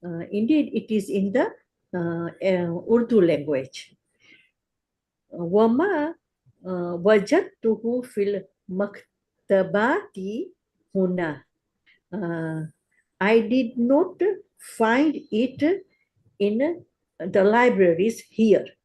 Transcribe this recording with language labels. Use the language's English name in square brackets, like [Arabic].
[English] Indeed, it is in the Urdu language. [Arabic] وما وجدته في المكتبات هنا. [English] I did not find it in the libraries here.